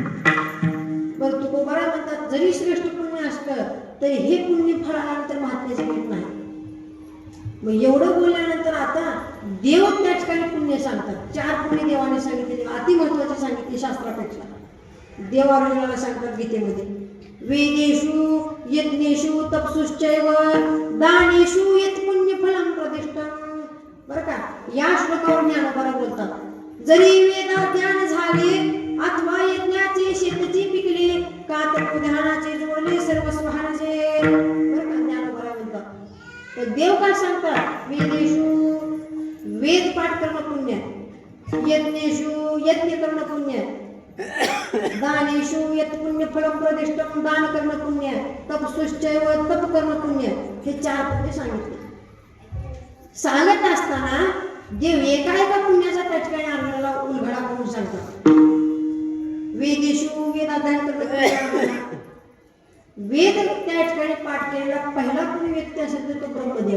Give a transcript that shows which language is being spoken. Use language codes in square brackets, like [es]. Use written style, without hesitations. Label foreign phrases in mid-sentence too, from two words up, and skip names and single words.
[mr] बरं तुकोबरा म्हणतात, जरी श्रेष्ठ पुण्य असतं तरी हे पुण्य फळानंतर महात्म्याचे भेट नाही. मग एवढं बोलल्यानंतर आता देव त्या ठिकाणी पुण्य सांगतात. 4 पुण्य देवाने सांगितले, अति महत्वाचे सांगितले शास्त्रापेक्षा. देव अर्जुनाला सांगतात गीतेमध्ये, [sa] वेदेषु यज्ञेषु तपसुश्चैव दानेषु यत् पुण्य फलं प्रतिष्ठम्. [mr] बरं का, या श्लोकावर ज्ञानोबा बोलतात, जरी वेदाध्ययन झाले अथवा यज्ञाचे शेतची पिकले का तर ध्यानाचे जोडले सर्वस्व हारजे. बरं का, ज्ञानोबा बोलतात. तर देव काय सांगतात, वेदेषु वेद पाठ करणं पुण्य, यज्ञेषु यज्ञ करणं पुण्य, [sa] दानेषु यत् पुण्य फलं प्रतिष्ठम् [mr] दान करणं पुण्य, तपसुश्चैव तप करणं पुण्य. हे 4 पुण्य सांगितले. सांगत असताना देव एका एका पुण्याचा त्या ठिकाणी अर्जुनाला उलगडा करून सांगतात. वेदेषु वेदाध्ययन करणं, वेद त्या ठिकाणी पाठ केलेला पहिला कोणी व्यक्ती असेल तर तो ब्रह्मदेवा.